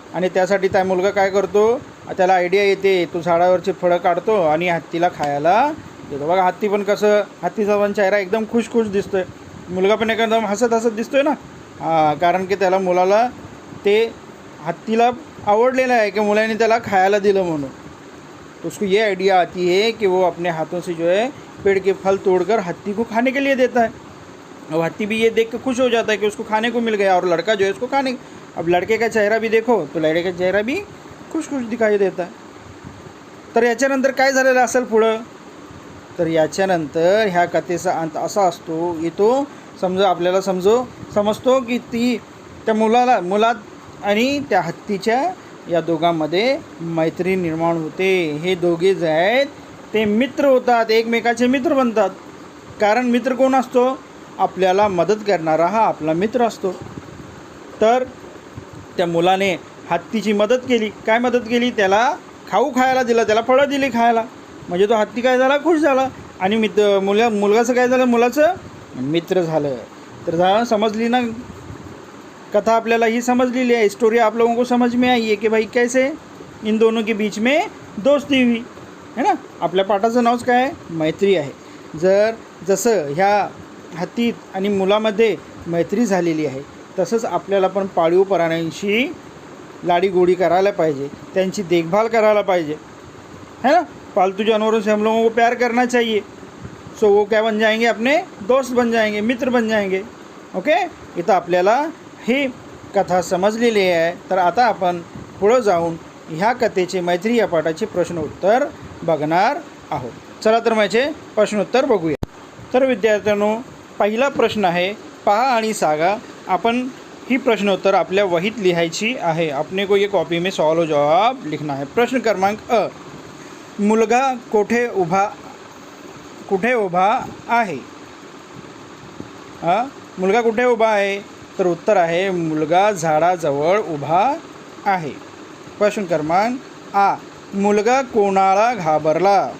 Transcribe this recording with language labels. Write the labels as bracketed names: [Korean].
[Marathi] आणि त्यासाठी त्या मुलगा काय करतो, त्याला आयडिया येते, तो झाडावरची फळं काढतो आणि हत्तीला खायला देतो. बघा हत्ती पण कसं, हत्तीचा पण चेहरा एकदम खुश दिसतोय. मुलगा पण एकदम हसत दिसतोय ना. कारण की त्याला मुलाला ते हत्तीला आवडलेलं आहे कि मुलाने त्याला खायला दिलं म्हणून. [Hindi] तो उसको ये आइडिया आती है कि वो अपने हाथों से जो है पेड़ के फल तोड़कर हत्ती को खाने के लिए देता है. अब हत्ती भी ये देख के खुश हो जाता है कि उसको खाने को मिल गया और लड़का जो है उसको खाने. अब लड़के का चेहरा भी देखो तो लड़के का चेहरा भी खुश दिखाई देता है. [Marathi] तर याच्यानंतर काय झालेलं असेल पुढं, तर याच्यानंतर ह्या कथेचा अंत असा असतो, येतो समजा आपल्याला समजतो की ती त्या मुलात आणि त्या हत्तीच्या या दोघांमध्ये मैत्री निर्माण होते. हे दोघे जे आहेत ते मित्र होतात, एकमेकाचे मित्र बनतात. कारण मित्र कोण असतो? आपल्याला मदत करणारा हा आपला मित्र असतो. तर त्या मुलाने हत्तीची मदत केली. काय मदत केली? त्याला खाऊ खायला दिलं, त्याला फळं दिली खायला. म्हणजे तो हत्ती काय झाला? खुश झाला. आणि मुलगाचं काय झालं? मुलाचं मित्र झालं. तर समजली ना कथा? आपल्याला ही समजलेली आहे. [Hindi] स्टोरी आप लोगों को समझ में आई है कि भाई कैसे इन दोनों के बीच में दोस्ती हुई है ना. [Marathi] आपल्या पाठाचं नावच काय आहे? मैत्री आहे. जसं ह्या हत्तीत आणि मुलामध्ये मैत्री झालेली आहे, तसंच आपल्याला पण पाळीव प्राण्यांशी लाडीगोडी करायला पाहिजे, त्यांची देखभाल करायला पाहिजे, है ना. [Hindi] पालतू जानवरों से हम लोगों को प्यार करना चाहिए. सो वो क्या बन जाएंगे? अपने दोस्त बन जाएंगे, मित्र बन जाएंगे. ओके. [Marathi] इथं आपल्याला ही कथा समजलेली आहे. तर आता आपण पुढं जाऊन ह्या कथेचे मैत्री या पाठाचे प्रश्नोत्तर बघणार आहोत. चला तर माझे प्रश्नोत्तर बघूया. तर विद्यार्थ्यांनो, पहिला प्रश्न आहे, पहा आणि सांगा. आपण ही प्रश्नोत्तर आपल्या वहीत लिहायची आहे. [Hindi] अपने को ये कॉपी में सवाल और जवाब लिखना है. [Marathi] प्रश्न क्रमांक अ, मुलगा कुठे उभा आहे? मुलगा कुठे उभा आहे? तर उत्तर आहे, मुलगा झाडाजवळ उभा आहे. प्रश्न क्रमांक आ, मुलगा कोणाला घाबरला?